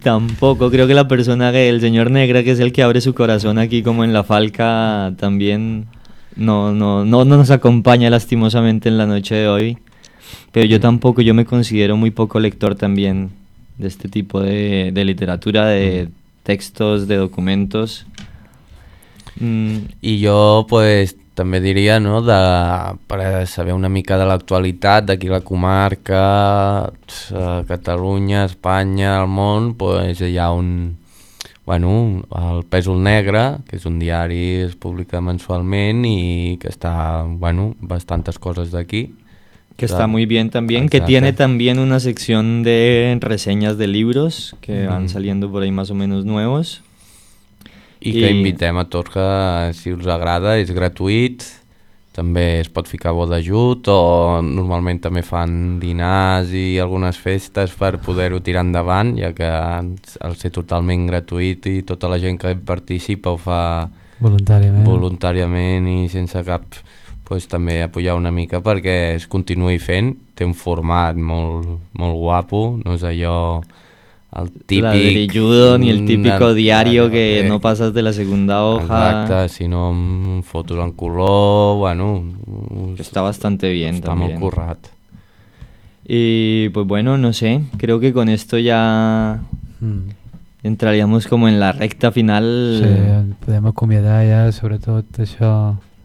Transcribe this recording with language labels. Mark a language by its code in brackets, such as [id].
[es] Tampoco, creo que la persona, el señor Negra, que es el que abre su corazón aquí como en La Falca, también no nos acompaña lastimosamente en la noche de hoy. Pero yo tampoco, yo me considero muy poco lector también de este tipo de literatura, de textos, de documentos. [ca] Y yo pues també diria, no?, per saber una mica de l'actualitat d'aquí la comarca, Catalunya, Espanya, el món, pues hi ha un, bueno, el Pèsol Negre, que és un diari que es publica mensualment i que està, bueno, bastantes coses d'aquí. [es] Que està muy bien también, exacte, que tiene también una sección de reseñas de libros que van saliendo por ahí más o menos nuevos. [ca] I que invitem a tots que, si us agrada, és gratuït, també es pot ficar bo d'ajut, o normalment també fan dinars i algunes festes per poder-ho tirar endavant, ja que al ser totalment gratuït i tota la gent que participa ho fa voluntàriament i sense cap, pues, també apoyar una mica perquè es continuï fent. Té un format molt, molt guapo, no és allò... El típic... [es] Ladrilludo, ni el típico diario que no pasas de la segunda hoja. [ca] Exacte, sinó fotos en color, bueno... [es] Está bastante bien, está también. Está [ca] molt currat. [es] Y, pues bueno, no sé, creo que con esto ya entraríamos como en la recta final. [ca] Sí, podem acomiadar ya, sobretot això...